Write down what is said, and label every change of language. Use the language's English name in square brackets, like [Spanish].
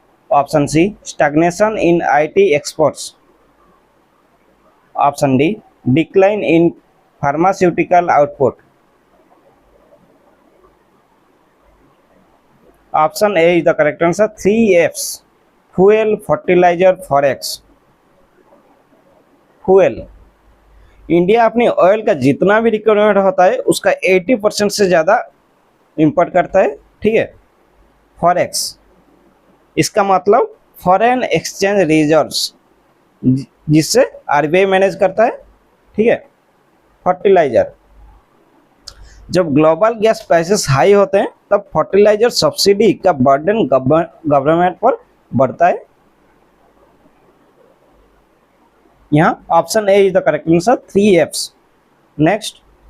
[English] Option C stagnation in IT exports. Option D decline in pharmaceutical output. Option A is the correct answer, 3 Fs: fuel, fertilizer, forex. [Hindi] fuel, India अपनी oil का जितना भी requirement होता है उसका 80% से ज़्यादा इंपोर्ट करता है। ठीक है। फॉरेक्स, इसका मतलब फॉरेन एक्सचेंज रिजर्व्स, जिससे आरबीआई मैनेज करता है। ठीक है। फर्टिलाइजर, जब ग्लोबल गैस प्राइसेस हाई होते हैं तब फर्टिलाइजर सब्सिडी का बर्डन गवर्नमेंट पर बढ़ता है। [English] यहाँ option A is the correct answer, 3 Fs। Next,